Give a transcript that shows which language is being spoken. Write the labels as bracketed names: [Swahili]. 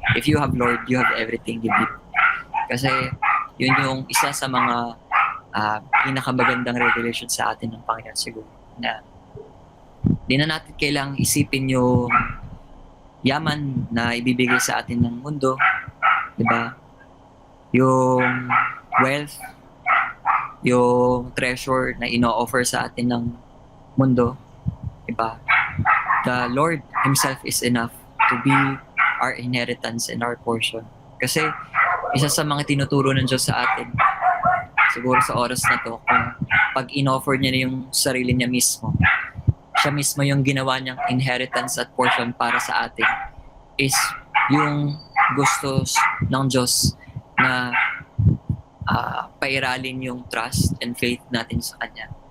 [English] If you have Lord, you have everything you need. [Filipino] Kasi yun yung isa sa mga pinakamagandang revelation sa atin ng Panginoon siguro, na di na natin kailangang isipin yung yaman na ibibigay sa atin ng mundo, di ba? Yung wealth, yung treasure na ino-offer sa atin ng mundo, di ba? [English] The Lord Himself is enough to be our inheritance and our portion. [Filipino] Kasi isa sa mga tinuturo ng Diyos sa atin, siguro sa oras na to, kung pag in-offer niya na yung sarili niya mismo, siya mismo yung ginawa niyang inheritance at portion para sa atin, is yung gusto ng Diyos na pairalin yung [English] trust and faith [Filipino] natin sa Kanya.